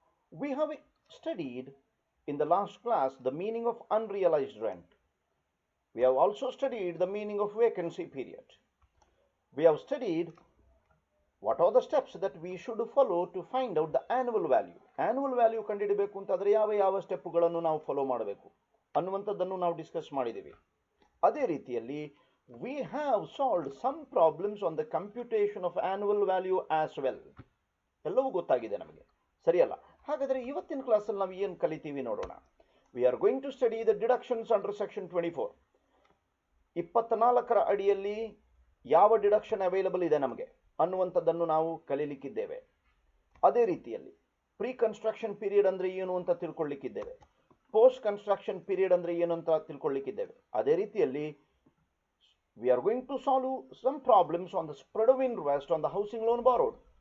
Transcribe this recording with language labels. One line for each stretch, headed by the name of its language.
English: We have studied in the last class the meaning of unrealized rent. We have also studied the meaning of vacancy period. We have studied what are the steps that we should follow to find out the annual value.
Kannada: Annual value ಕಂಡುಹಿಡಿಯಬೇಕು ಅಂತಂದ್ರೆ ಯಾವ ಸ್ಟೆಪ್ಗಳನ್ನು ನಾವು follow ಮಾಡಬೇಕು ಅನ್ನುವಂಥದ್ದನ್ನು ನಾವು discuss ಮಾಡಿದ್ದೀವಿ. ಅದೇ ರೀತಿಯಲ್ಲಿ
English: we have solved some problems on the computation of annual value as well.
Kannada: ಎಲ್ಲವೂ ಗೊತ್ತಾಗಿದೆ ನಮಗೆ, ಸರಿಯಲ್ಲ? ಹಾಗಾದರೆ ಇವತ್ತಿನ ಕ್ಲಾಸಲ್ಲಿ ನಾವು ಏನು ಕಲಿತೀವಿ ನೋಡೋಣ.
English: We are going to study the deductions under section 24.
Kannada: 24ರ ಅಡಿಯಲ್ಲಿ ಯಾವ ಡಿಡಕ್ಷನ್ ಅವೈಲಬಲ್ ಇದೆ ನಮಗೆ ಅನ್ನುವಂಥದ್ದನ್ನು ನಾವು ಕಲಿಲಿಕ್ಕಿದ್ದೇವೆ. ಅದೇ ರೀತಿಯಲ್ಲಿ ಪ್ರೀ ಕನ್ಸ್ಟ್ರಕ್ಷನ್ ಪೀರಿಯಡ್ ಅಂದರೆ ಏನು ಅಂತ ತಿಳ್ಕೊಳ್ಳಿಕ್ಕಿದ್ದೇವೆ.
English: post construction period
Kannada: ಅಂದರೆ ಏನು ಅಂತ ತಿಳ್ಕೊಳ್ಳಿಕ್ಕಿದ್ದೇವೆ. ಅದೇ ರೀತಿಯಲ್ಲಿ
English: We are going to solve some problems on the spread of interest on the housing loan borrowed.